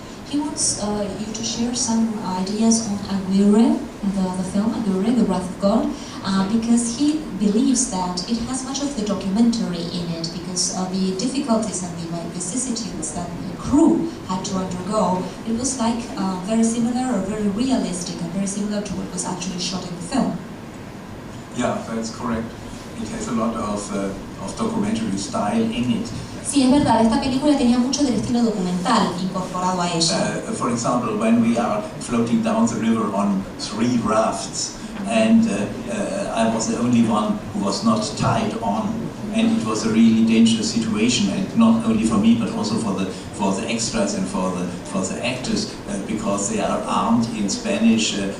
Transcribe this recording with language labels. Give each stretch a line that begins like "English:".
English: He wants you to share some ideas on Aguirre, the film Aguirre, The Wrath of God, because he believes that it has much of the documentary in it, because the difficulties and the vicissitudes that the crew had to undergo, it was like very similar or very realistic and very similar to what was actually shot in the film. Yeah, that's correct. It has a lot of documentary style in it.
Spanish: Sí, es verdad, esta película tenía mucho del estilo documental incorporado a ella.
English: For example, when we are floating down the river on 3 rafts, and I was the only one who was not tied on, and it was a really dangerous situation, and not only for me but also for the extras and for the actors, because they are armed in Spanish